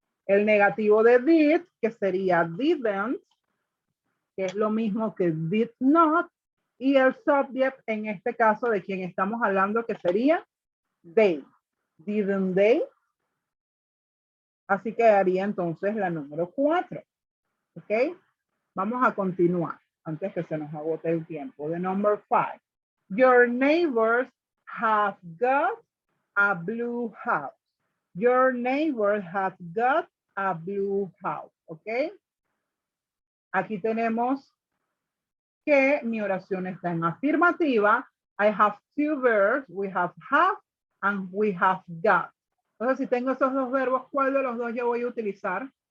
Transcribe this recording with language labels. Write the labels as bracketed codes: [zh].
[es] El negativo de did, que sería didn't, que es lo mismo que did not, y el subject, en este caso, de quien estamos hablando, que sería they. [en] Didn't they? [es] Así quedaría entonces la número 4. ¿Ok? Vamos a continuar antes que se nos agote el tiempo. [en] The number 5. Your neighbors have got a blue house. Your neighbor has got a blue house. [es] ¿Ok? Aquí tenemos que mi oración está en afirmativa. [en] I have two verbs. We have and we have got. [es] Entonces, si tengo esos dos verbos, ¿cuál de los dos yo voy a utilizar?